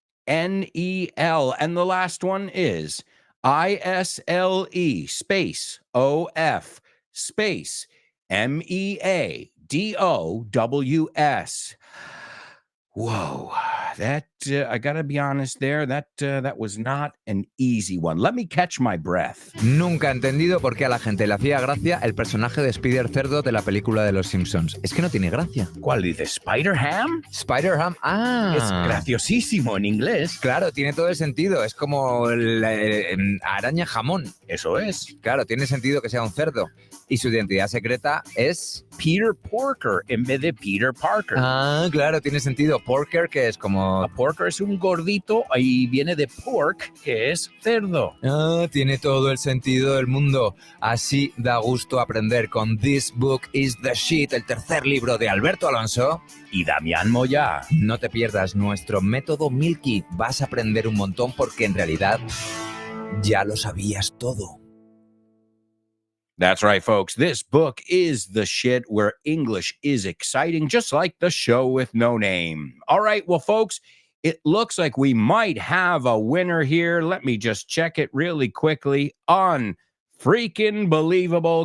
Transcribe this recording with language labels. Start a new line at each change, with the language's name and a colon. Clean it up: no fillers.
English: And the last one is ISLE space OF space MEADOWS. Whoa, that I gotta be honest there. That was not an easy one. Let me catch my breath.
Spanish: Nunca he entendido por qué a la gente le hacía gracia el personaje de Spider Cerdo de la película de los Simpsons. Es que no tiene gracia. ¿Cuál dice? ¿Spider-Ham? Spider-Ham, Es graciosísimo en inglés. Claro, tiene todo el sentido. Es como la araña jamón. Eso es. Claro, tiene sentido que sea un cerdo. Y su identidad secreta es Peter Porker en vez de Peter Parker. Ah, claro, tiene sentido. Porker, que es como... Porker es un gordito y viene de pork, que es cerdo. Ah, tiene todo el sentido del mundo. Así da gusto aprender con This Book is the Shit, el tercer libro de Alberto Alonso y Damián Moya. No te pierdas nuestro método Milky. Vas a aprender un montón porque en realidad ya lo sabías todo.
English: That's right, folks. This book is the shit where English is exciting, just like the show with no name. All right, well, folks, it looks like we might have a winner here. Let me just check it really quickly. Freaking believable.